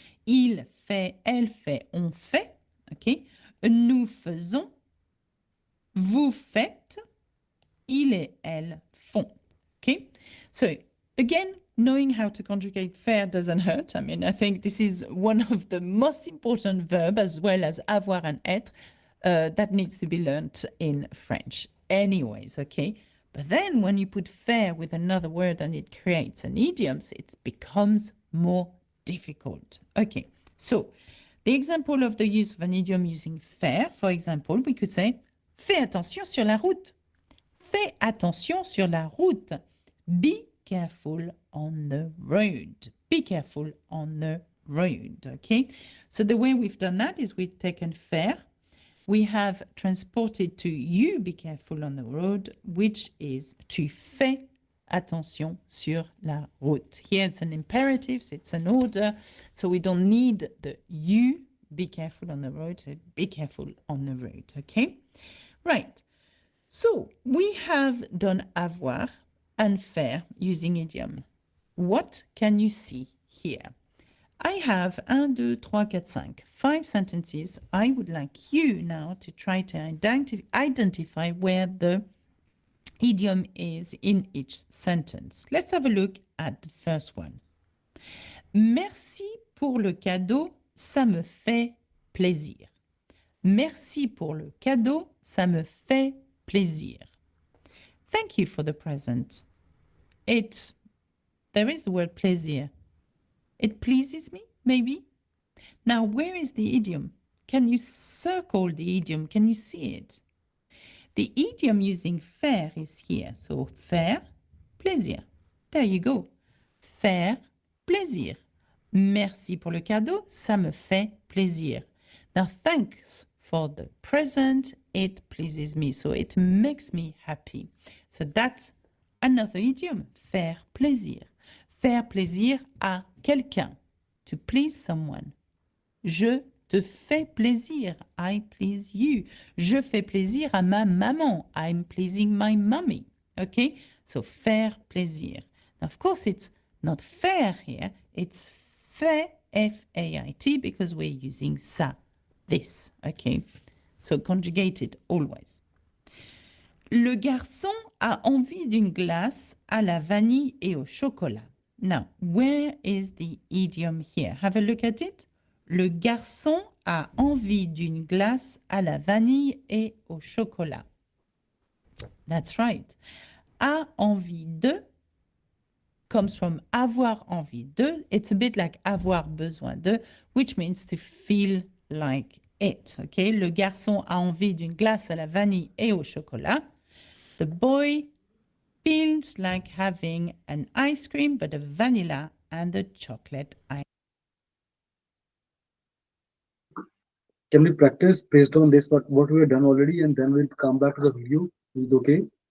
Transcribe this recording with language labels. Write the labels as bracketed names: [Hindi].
[French] Il fait, elle fait, on fait. Okay. Nous faisons, vous faites, il et elle font. Okay. [English] So, again, knowing how to conjugate faire doesn't hurt. I mean, I think this is one of the most important verbs, as well as avoir and être, that needs to be learnt in French. Anyways, okay? But then when you put faire with another word and it creates an idiom, it becomes more difficult. Okay, so the example of the use of an idiom using faire, for example, we could say, [French] fais attention sur la route. Fais attention sur la route. [English] Be careful on the road. Be careful on the road, okay? So the way we've done that is we've taken faire, we have transported to you be careful on the road, which is [French] tu fais attention sur la route. [English] Here it's an imperative, so it's an order, so we don't need the you be careful on the road, so be careful on the road, okay? Right, so we have done avoir and faire using idiom. What can you see here? I have 1, 2, 3, 4, 5 sentences. I would like you now to try to identify where the idiom is in each sentence. Let's have a look at the first one. [French] Merci pour le cadeau, ça me fait plaisir. Merci pour le cadeau, ça me fait plaisir. [English] Thank you for the present. There is the word plaisir. It pleases me, maybe. Now, where is the idiom? Can you circle the idiom? Can you see it? The idiom using faire is here. So, faire, plaisir. There you go. Faire, plaisir. [French] Merci pour le cadeau, ça me fait plaisir. [English] Now, thanks for the present, it pleases me. So, it makes me happy. So, that's another idiom, [French] faire plaisir. faire plaisir à quelqu'un. [English] To please someone. [French] Je te fais plaisir. [English] I please you. [French] Je fais plaisir à ma maman. [English] I'm pleasing my mommy. Okay? So [French] faire plaisir. [English] Now, of course, it's not faire here. It's fait, F-A-I-T, because we're using ça, this. Okay? So conjugated always. [French] Le garçon a envie d'une glace à la vanille et au chocolat. [English] Now, where is the idiom here? Have a look at it. [French] Le garçon a envie d'une glace à la vanille et au chocolat. [English] That's right. [French] A envie de [English] comes from [French] avoir envie de. [English] It's a bit like [French] avoir besoin de, [English] which means to feel like it. Okay? [French] Le garçon a envie d'une glace à la vanille et au chocolat. [English] The boy feels like having an ice cream, but a vanilla and a chocolate ice. Can we practice based on this, what we have done already, and then we'll come back to the video? Is it okay?